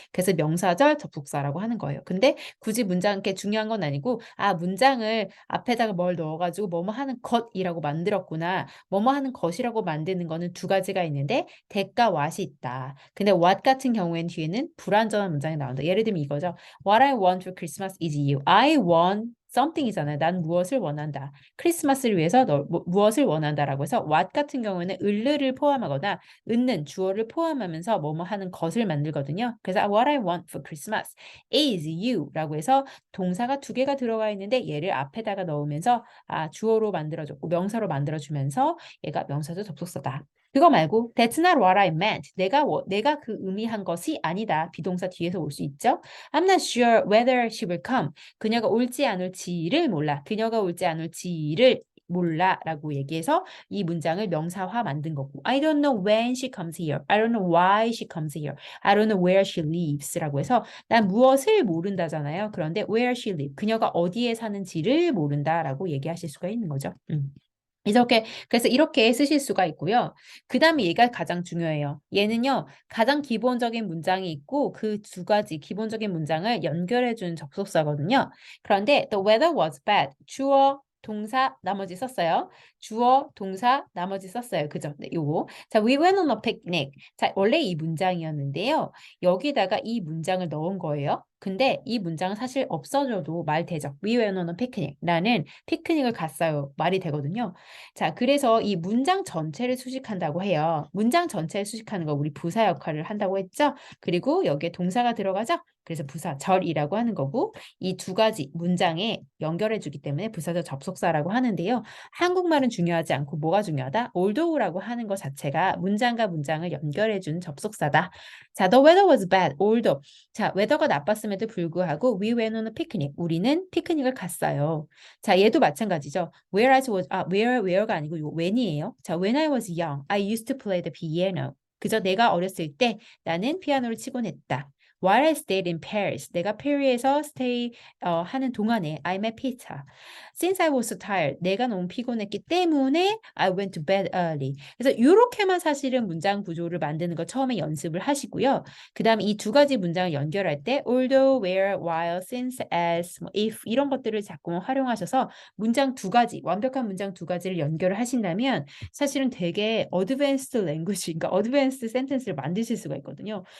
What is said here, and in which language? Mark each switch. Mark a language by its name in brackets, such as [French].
[Korean] 그래서 명사절 접속사라고 하는 거예요. 근데 굳이 문장 게 중요한 건 아니고 문장을 앞에다가 뭘 넣어가지고 뭐뭐 하는 것이라고 만들었구나. 뭐뭐 하는 것이라고 만드는 거는 두 가지가 있는데 that과 what이 있다. 근데 what 같은 경우에는 뒤에는 불완전한 문장이 나온다. 예를 들면 이거죠. [English] What I want for Christmas is you. I want something이잖아요. [Korean] 난 무엇을 원한다. 크리스마스를 위해서 무엇을 원한다라고 해서 what 같은 경우에는 을를 포함하거나 은는 주어를 포함하면서 뭐뭐 하는 것을 만들거든요. 그래서 [English] what I want for Christmas is you [Korean] 라고 해서 동사가 두 개가 들어가 있는데 얘를 앞에다가 넣으면서 주어로 만들어줬고 명사로 만들어주면서 얘가 명사죠 접속사다. 그거 말고 [English] that's not what I meant. [Korean] 내가 그 의미한 것이 아니다. 비동사 뒤에서 올 수 있죠. [English] I'm not sure whether she will come. [Korean] 그녀가 올지 안 올지를 몰라. 그녀가 올지 안 올지를 몰라 라고 얘기해서 이 문장을 명사화 만든 거고 [English] I don't know when she comes here. I don't know why she comes here. I don't know where she lives [Korean] 라고 해서 난 무엇을 모른다잖아요. 그런데 [English] where she lives. [Korean] 그녀가 어디에 사는지를 모른다라고 얘기하실 수가 있는 거죠. 그래서 이렇게 쓰실 수가 있고요. 그 다음에 얘가 가장 중요해요. 얘는요, 가장 기본적인 문장이 있고 그 두 가지 기본적인 문장을 연결해주는 접속사거든요. 그런데 [English] the weather was bad. [Korean] 주어, 동사, 나머지 썼어요. 주어, 동사, 나머지 썼어요. 그죠? 네, 요거. 자, [English] we went on a picnic. [Korean] 자, 원래 이 문장이었는데요. 여기다가 이 문장을 넣은 거예요. 근데 이 문장은 사실 없어져도 말 되죠. [English] We went on a picnic. [Korean] 나는 피크닉을 갔어요. 말이 되거든요. 자, 그래서 이 문장 전체를 수식한다고 해요. 문장 전체를 수식하는 거 우리 부사 역할을 한다고 했죠? 그리고 여기에 동사가 들어가죠? 그래서 부사절이라고 하는 거고 이 두 가지 문장에 연결해 주기 때문에 부사절 접속사라고 하는데요. 한국말은 중요하지 않고 뭐가 중요하다? although라고 하는 것 자체가 문장과 문장을 연결해 준 접속사다. [English] 자, the weather was bad, although. 자, [Korean] 웨더가 나빴음에도 불구하고 [English] we went on a picnic. [Korean] 우리는 피크닉을 갔어요. 자, 얘도 마찬가지죠. where가 아니고 요 when이에요. [English] 자, when I was young, I used to play the piano. [Korean] 그저 내가 어렸을 때 나는 피아노를 치곤 했다. [English] While I stayed in Paris, [Korean] 내가 페리에서 stay 하는 동안에 [English] I met Peter. Since I was so tired, [Korean] 내가 너무 피곤했기 때문에 [English] I went to bed early. [Korean] 그래서 이렇게만 사실은 문장 구조를 만드는 거 처음에 연습을 하시고요. 그 다음에 이 두 가지 문장을 연결할 때 although, where, while, since, as, if 이런 것들을 자꾸 활용하셔서 문장 두 가지, 완벽한 문장 두 가지를 연결을 하신다면 사실은 되게 어드밴스드 랭귀지, 그러니까 어드밴스드 센텐스를 만드실 수가 있거든요.